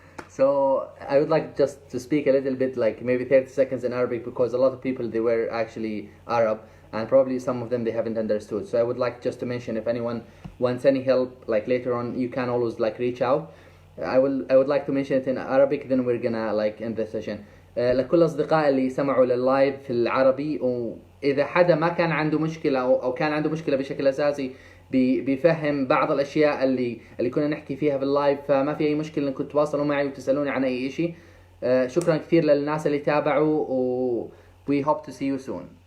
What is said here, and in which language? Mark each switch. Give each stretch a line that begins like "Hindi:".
English: So I would like just to speak a little bit, like maybe 30 seconds in Arabic, because a lot of people, they were actually Arab, and probably some of them they haven't understood. So I would like just to mention, if anyone wants any help, like later on, you can always like reach out. I would like to mention it in Arabic, then we're gonna like end the session.
Arabic: لكل أصدقاء اللي سمعوا لللايف في العربي، وإذا حدا ما كان عنده مشكلة أو كان عنده مشكلة بشكل أساسي بيفهم بعض الأشياء اللي كنا نحكي فيها في اللايف، فما في أي مشكلة إنكم تتواصلوا معي وتسألوني عن أي شيء. شكرا كثير للناس اللي تابعوا، و
English: we hope to see you soon.